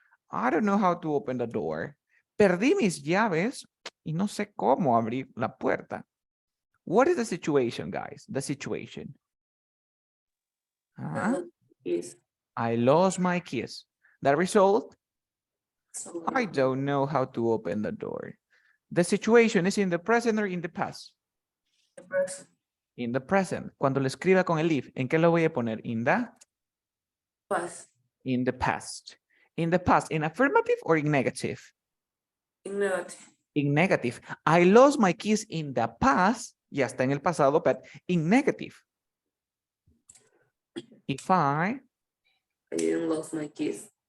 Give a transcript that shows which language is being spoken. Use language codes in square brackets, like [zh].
[en] I don't know how to open the door. [es] Perdí mis llaves y no sé cómo abrir la puerta. [en] What is the situation, guys? The situation. Yes. I lost my keys. The result, So, I don't know how to open the door. The situation is in the present or in the past? the present. In the present. [es] Cuando lo escriba con el if, ¿en qué lo voy a poner? [en] In the? Past. In the past. In the past, in affirmative or in negative? In negative. In negative. I lost my keys in the past. [es] Ya está en el pasado, [en] but in negative. If I didn't lose my keys.